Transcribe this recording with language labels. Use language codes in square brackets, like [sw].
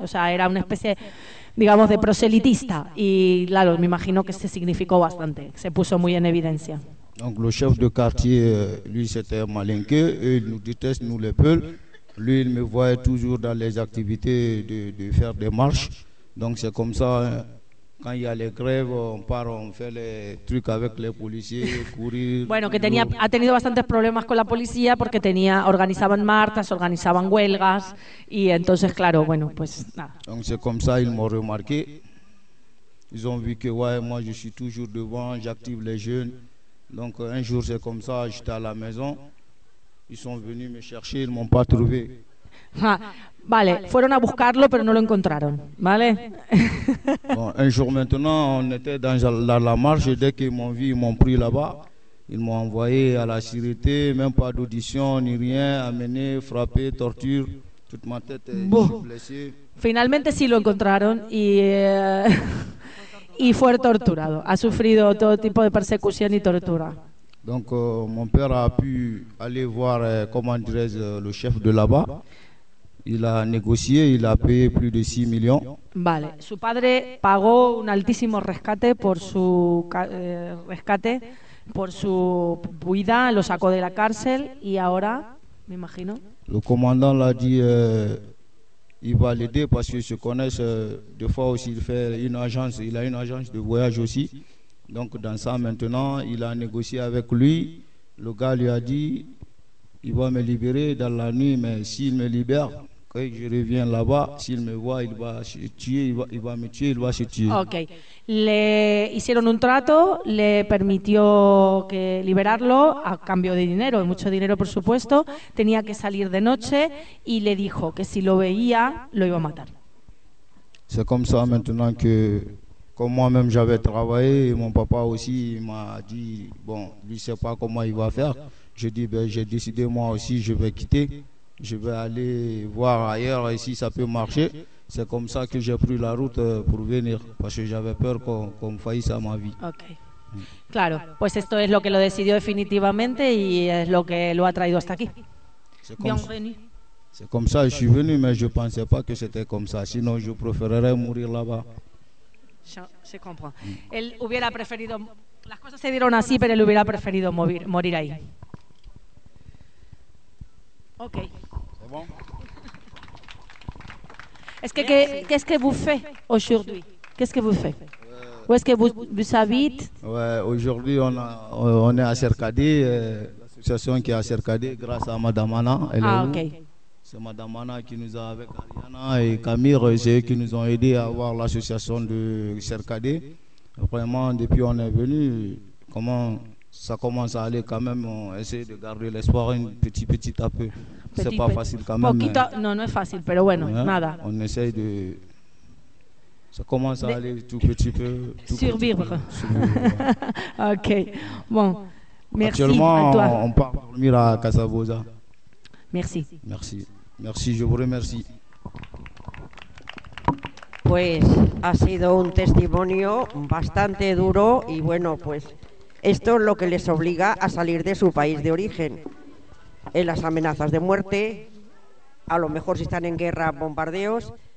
[es] O sea, era una especie, digamos, de proselitista y claro, me imagino que se significó bastante, se puso muy en evidencia. [fr] Donc le chef de quartier, lui c'était Malinke, il nous déteste, nous les peuples. Lui, il me voyait toujours dans les activités de faire des marches. Donc c'est comme ça, quand il y a les grèves, on part, on fait les trucs avec les policiers, courir. [es] Bueno, que ha tenido bastantes problemas con la policía porque organizaban marchas, organizaban huelgas. Y entonces, claro, bueno, pues nada. [fr] Donc c'est comme ça, ils m'ont remarqué. Ils ont vu que ouais, moi je suis toujours devant, j'active les jeunes. Donc un jour c'est comme ça, j'étais à la maison, ils sont venus me chercher, ils ne m'ont pas trouvé. [es] Ah, vale, fueron a buscarlo pero no lo encontraron, ¿vale? [fr] Bon, un jour maintenant, on était dans la marche, dès qu'ils m'ont vu, ils m'ont pris là-bas, ils m'ont envoyé à la sûreté, même pas d'audition ni rien, amené, frappé, torture, toute ma tête est blessée. [es] Finalmente sí lo encontraron y fue torturado, ha sufrido todo tipo de persecución y tortura. [fr] Donc mon père a pu aller voir comment dirais-je le chef de là-bas. Il a négocié, il a payé plus de 6 millions. [es] Vale, su padre pagó un altísimo rescate por su rescate por su huida, lo sacó de la cárcel y ahora, me imagino. [fr] Le commandant l'a dit il va l'aider parce qu'ils se connaissent. Des fois aussi, il a une agence de voyage aussi. Donc, dans ça, maintenant, il a négocié avec lui. Le gars lui a dit il va me libérer dans la nuit, mais s'il me libère, quand je reviens là-bas, s'il me voit, il va se tuer. Il va se tuer. Ok. [es] Le hicieron un trato, le permitió que liberarlo a cambio de dinero, mucho dinero por supuesto. Tenía que salir de noche y le dijo que si lo veía lo iba a matar. [fr] C'est comme ça maintenant que comme moi-même j'avais travaillé, mon papa aussi m'a dit bon, lui sait pas comment il va faire. Je dis ben j'ai décidé moi aussi je vais quitter, je vais aller voir ailleurs et si ça peut marcher. C'est comme ça que j'ai pris la route pour venir, parce que j'avais peur qu'on faillisse à ma vie. Ok. [es] Claro, pues esto es lo que lo decidió definitivamente y es lo que lo ha traído hasta aquí. [fr] C'est comme ça, je suis venu, mais je ne pensais pas que c'était comme ça. Sinon, je préférerais mourir là-bas. [es] Se comprend. Él hubiera preferido. Las cosas se dieron así, pero él hubiera preferido morir ahí. Ok. [fr] C'est bon? Est-ce que qu'est-ce que vous faites aujourd'hui? Qu'est-ce que vous faites? Où est-ce que vous habitez? Ouais, aujourd'hui on est à Cercadé, l'association qui est à Cercadé grâce à Madame Anna. Elle ah, est okay. C'est Madame Anna qui nous a avec Ariana et Camille, c'est eux qui nous ont aidés à avoir l'association de Cercadé. Vraiment, depuis on est venu, comment ça commence à aller quand même. On essaie de garder l'espoir un petit à peu. C'est pas facile quand même. [es] Poquito, no, no es fácil, pero bueno, ouais, nada. [fr] On essaye de. Ça commence à aller tout petit peu. Survivre. Ok. Bon. Merci. Actuellement, à toi. On part dormir à Casabosa. Merci. Merci. Merci, je vous remercie. [es] pues ha sido un testimonio bastante duro y bueno, pues esto es lo que les obliga a salir de su país de origen. En las amenazas de muerte, a lo mejor si están en guerra, bombardeos.